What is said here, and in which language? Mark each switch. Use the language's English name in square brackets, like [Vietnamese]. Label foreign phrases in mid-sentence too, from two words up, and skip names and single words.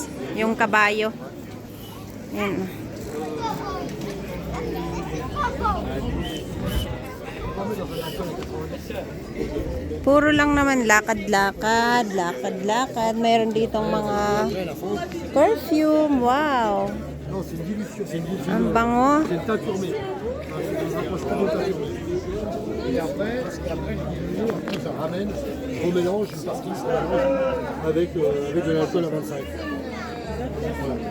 [Filipino] Yung kabayo. Yan. Puro lang naman lakad-lakad, lakad-lakad. Mayroon ditong mga perfume. Wow. [French] Non, c'est une dilution. C'est une dilution. [Filipino] Ang bango. [French] C'est une teinte tournée. C'est un rapprochement de teinte tournée. Et après, ça ramène, on mélange une partie, ça mélange avec de l'alcool à 25. Voilà.